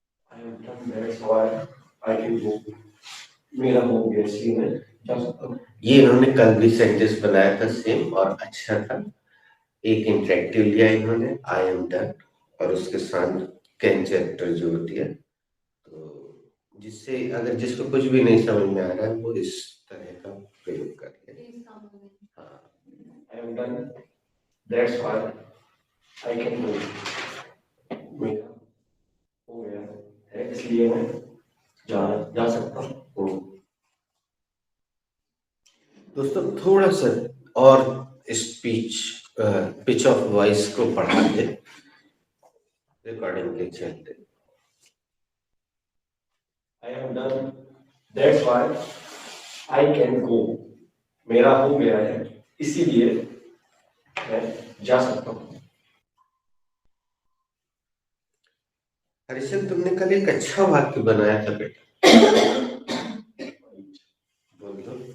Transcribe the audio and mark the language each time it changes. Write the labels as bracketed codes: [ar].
[en] I am done, that's why I can go. [hi] मेरा हो गया सीन है। ये इन्होंने कल भी सेंटेंस बनाया था सेम, और अच्छा था। एक इंटरेक्टिव लिया इन्होंने, [en] I am done, [hi] और उसके साथ कैन चैप्टर जोड़ दिया, तो जिससे अगर जिसको कुछ भी नहीं समझ में आ रहा है वो इस तरह का प्रयोग कर ले। हाँ, [en] I am done, that's why I can go. [hi] मेरा हो गया है, इसलिए मैं जा सकता हूँ। दोस्तों थोड़ा सा और [en] speech pitch of voice [hi] को बढ़ा दे रिकॉर्डिंग के चलते। [en] I am done, that's why I can go. [hi] मेरा हो गया है, इसीलिए मैं जा सकता हूँ। हरिशन, तुमने कल एक अच्छा वाक्य बनाया था बेटा, बोल दो।